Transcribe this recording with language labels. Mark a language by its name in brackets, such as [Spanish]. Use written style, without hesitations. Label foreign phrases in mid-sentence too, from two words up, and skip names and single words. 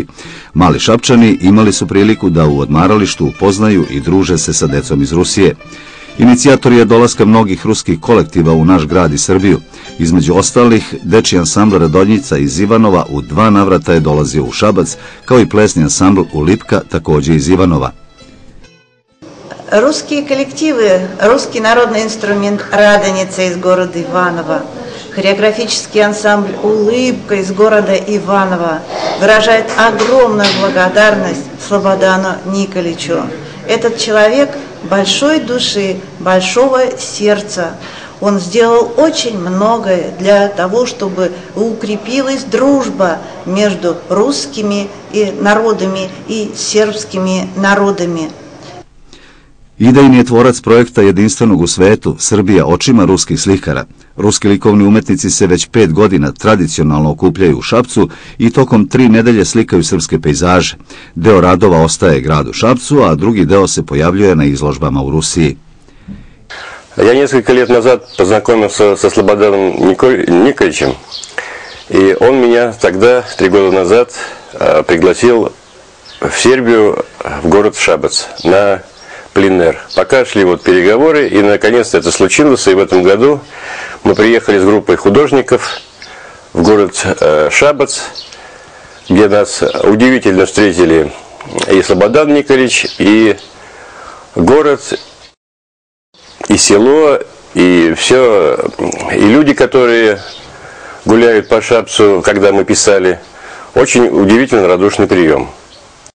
[Serbian] Mali Šapčani imali su priliku da u odmaralištu upoznaju i druže se sa decom iz Rusije. Inicijator je dolaska mnogih ruskih kolektiva u naš grad i Srbiju. Između ostalih, dečji ansambl Radonjica iz Ivanova u 2 navrata je dolazio u Šabac, kao i plesni ansambl Ulipka, također iz Ivanova. [Russian] Русские коллективы, русский народный инструмент «Радоница» из города Иваново, хореографический ансамбль «Улыбка» из города Иваново выражает огромную благодарность Слободану Николичу. Этот человек большой души, большого сердца. Он сделал очень многое для того, чтобы укрепилась дружба между русскими народами и сербскими народами. [Serbian] Idejni je tvorac projekta jedinstvenog u svetu Srbija očima ruskih slikara. Ruski likovni umetnici se već 5 godina tradicionalno okupljaju u Šapcu i tokom 3 nedelje slikaju srpske pejzaže. Deo radova ostaje gradu Šapcu, a drugi deo se pojavljuje na izložbama u Rusiji. [Russian] Я несколько лет назад познакомился со Слободаном Николичем, и он меня тогда, 3 года назад, пригласил в Сербию, в город Шабац, на пленэр. Пока шли переговоры, и наконец-то это случилось, и в этом году мы приехали с группой художников в город Шабац, где нас удивительно встретили и Слободан Николич, и город, и село, и все, и люди, которые гуляют по Шапцу, когда мы писали, очень удивительно радушный прием.